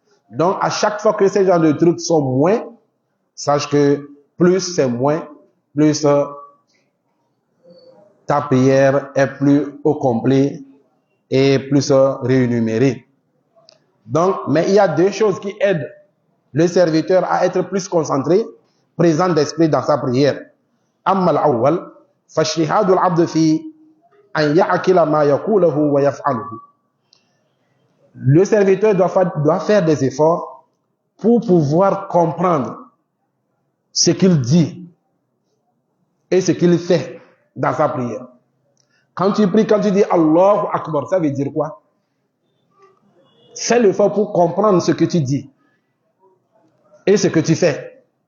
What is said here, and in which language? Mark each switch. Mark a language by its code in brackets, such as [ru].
[fr] Donc, à chaque fois que ces genres de trucs sont moins, sache que plus c'est moins, plus ta prière est plus au complet et plus rémunérée. Donc, mais il y a deux choses qui aident le serviteur à être plus concentré, présent d'esprit dans sa prière. [ar] أما الأول فاجتهاد العبد في أن يعقل ما يقوله ويفعله. [fr] Le serviteur doit faire des efforts pour pouvoir comprendre ce qu'il dit et ce qu'il fait dans sa prière. Quand tu pries, quand tu dis Allahu Akbar, ça veut dire quoi? Fais l'effort pour comprendre ce que tu dis et ce que tu fais.